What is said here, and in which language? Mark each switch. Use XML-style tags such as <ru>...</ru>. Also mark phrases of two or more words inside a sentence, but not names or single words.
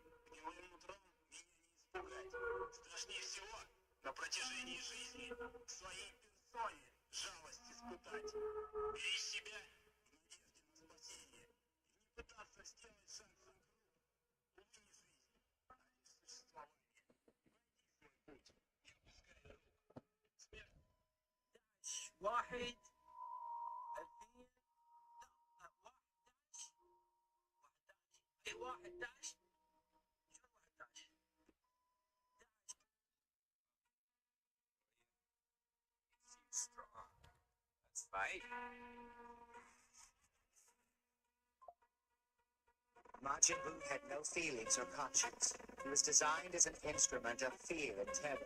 <ru>Гнилым утром меня не испугать. Страшнее всего на протяжении жизни к своей персоне жалость испытать. Беречь себя в надежде на спасение. И не пытаться сделать шаг за круг. Увы, не жизнь, а лишь существование. Пройди свой путь, не опускай рук. Смерть.</ru> <ar>واحد اثنين واحد داش شو واحد داش strong.</ar> <en>Let's fight. Majin Buu had no feelings or conscience. He was designed as an instrument of fear and terror.</en>